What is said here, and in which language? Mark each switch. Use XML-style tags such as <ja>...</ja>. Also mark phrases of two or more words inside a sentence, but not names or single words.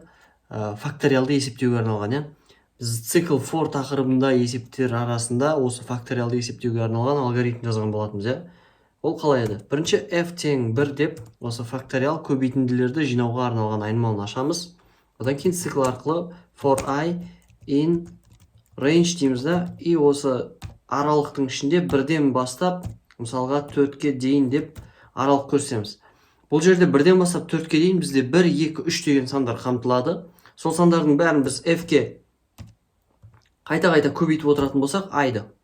<kk>Факториалды есептеуге арналған, иә. Біз цикл for тақырыбында есептер арасында осы факториалды есептеуге арналған алгоритм жазған болатынбыз, иә. Ол қалай еді? Бірінші f тең 1 деп осы факториал көбейтінділерді жинауға арналған айнымалыны ашамыз. Одан кейін цикл арқылы</kk> <en>for I in range</en> <kk>дейміз да, и осы аралықтың ішінде бірден бастап, мысалға 4-ке дейін деп аралық көрсетеміз. Бұл жерде бірден бастап 4-ке дейін бізде 1, 2, 3 деген сандар қамтылады. Сол сандардың бәрін біз f-ке қайта-қайта көбейтіп отыратын болсақ, i-ды.</kk>